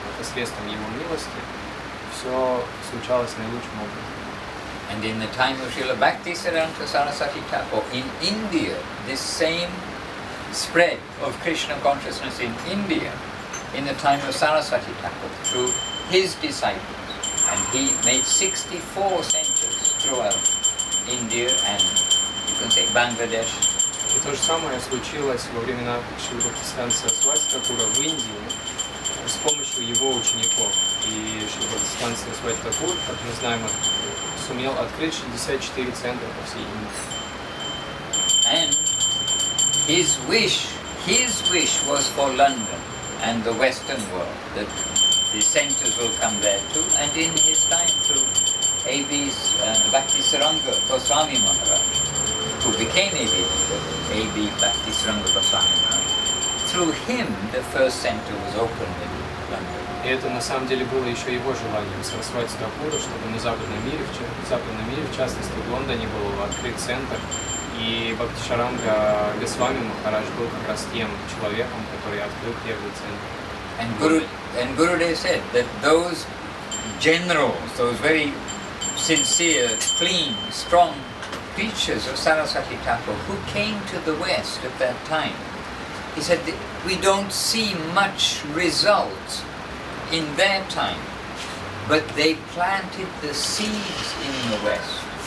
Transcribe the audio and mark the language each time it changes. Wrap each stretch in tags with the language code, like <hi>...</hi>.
<ru>Но посредством его милости все случалось наилучшим образом.</ru> <en>And in the time of Srila Bhakti-Siddhanta Saraswati Thakur, in India, this same spread of Krishna consciousness in India, in the time of Saraswati Thakur, through his disciples, and he made 64 centers throughout India and you can say Bangladesh.</en> <ru>И то же самое случилось во времена Шрила Бхактиведанты Свами Прабхупады в Индии с помощью его учеников. И Шрила Бхактиведанты Свами Прабхупады, как мы знаем, сумел открыть 64 центра по всей Индии.</ru> <en>And his wish was for London and the Western world, that the centers will come there too. And in his time, through A.B.'s Bhakti-Saranga Goswami Maharaj, who became A.B. Bhakti-Saranga Goswami Maharaj, through him the first center was opened in London.</en> <ru>И это на самом деле было еще его желанием Сарасвати Такура, чтобы на западном мире, в частности в Лондоне, был открыт центр. И Бхакти-Шаранга Госвами Махарадж был как раз тем человеком, который открыл первый центр.</ru> <en>And Gurudev said that those generals, those very sincere, clean, strong preachers of Saraswati Thakur who came to the West at that time, he said that we don't see much results in their time, but they planted the seeds in the West.</en>